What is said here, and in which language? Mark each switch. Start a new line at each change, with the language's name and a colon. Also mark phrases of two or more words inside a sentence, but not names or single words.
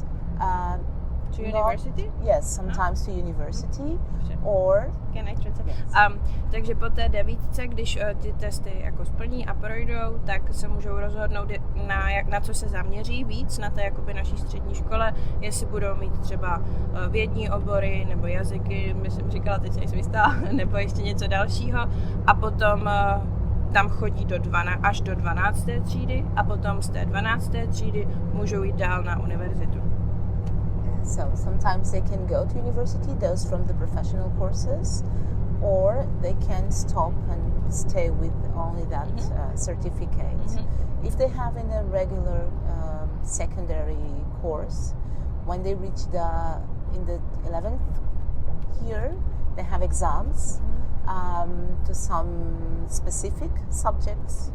English: To university? Yes, sometimes to university or... Can I translate? Yes.
Czech: Takže po té 9, když ty testy jako splní a projdou, tak se můžou rozhodnout, na co se zaměří víc na té jakoby naší střední škole, jestli budou mít třeba vědní obory nebo jazyky, myslím říkala, teď nejsem jistá, nebo ještě něco dalšího, a potom tam chodí až do 12. třídy a potom z té 12. třídy můžou jít dál na univerzitu.
English: So sometimes they can go to university, those from the professional courses, or they can stop and stay with only that certificate. If they have in a regular secondary course, when they reach in the 11th year, they have exams to some specific subjects.